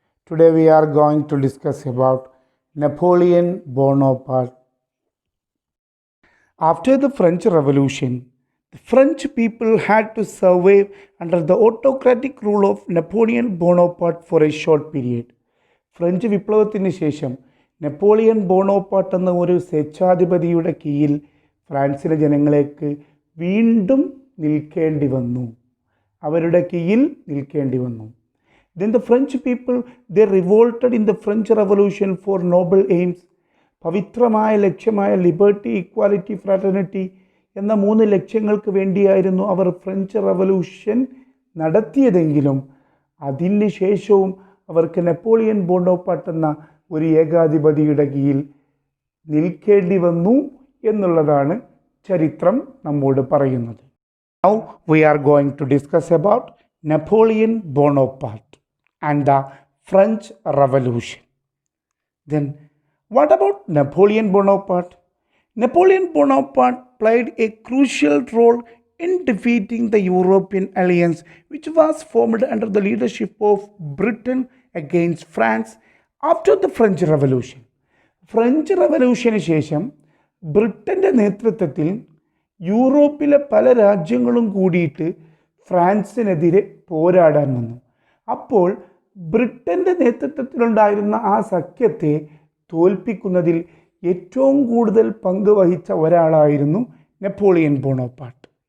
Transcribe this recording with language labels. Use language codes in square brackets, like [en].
[en] Today we are going to discuss about Napoleon Bonaparte. After the French Revolution, the French people had to survive under the autocratic rule of Napoleon Bonaparte for a short period. [ml] French വിപ്ലവത്തിന് ശേഷം Napoleon ബോണോപ്പാർട്ട് എന്ന ഒരു സ്വേച്ഛാധിപതിയുടെ കീഴിൽ ഫ്രാൻസിലെ ജനങ്ങൾക്ക് വീണ്ടും നിൽക്കേണ്ടി വന്നു. അവരുടെ കീഴിൽ നിൽക്കേണ്ടി വന്നു. [en] Then the French people, they revolted in the French Revolution for noble aims. [ml] പവിത്രമായ ലക്ഷ്യമായ ലിബർട്ടി, ഇക്വാലിറ്റി, ഫ്രാറ്റർണിറ്റി എന്ന 3 ലക്ഷ്യങ്ങൾക്ക് വേണ്ടിയായിരുന്നു അവർ ഫ്രഞ്ച് റവല്യൂഷൻ നടത്തിയതെങ്കിലും അതിന് ശേഷവും അവർക്ക് നെപ്പോളിയൻ ബോണോപ്പാർട്ട് എന്ന ഒരു ഏകാധിപതിയുടെ കീഴിൽ നിൽക്കേണ്ടി വന്നു എന്നുള്ളതാണ് ചരിത്രം നമ്മോട് പറയുന്നത്. [en] Now we are going to discuss about Napoleon Bonaparte and the French Revolution. Then what about Napoleon Bonaparte? Napoleon Bonaparte played a crucial role in defeating the European alliance which was formed under the leadership of Britain against France after the French Revolution. [ml] French റവല്യൂഷന് ശേഷം ബ്രിട്ടൻ്റെ നേതൃത്വത്തിൽ യൂറോപ്പിലെ പല രാജ്യങ്ങളും കൂടിയിട്ട് ഫ്രാൻസിനെതിരെ പോരാടാൻ വന്നു. അപ്പോൾ ബ്രിട്ടൻ്റെ നേതൃത്വത്തിലുണ്ടായിരുന്ന ആ സഖ്യത്തെ തോൽപ്പിക്കുന്നതിൽ ഏറ്റവും കൂടുതൽ പങ്ക് വഹിച്ച ഒരാളായിരുന്നു നെപ്പോളിയൻ ബോണോപ്പാർട്ട്.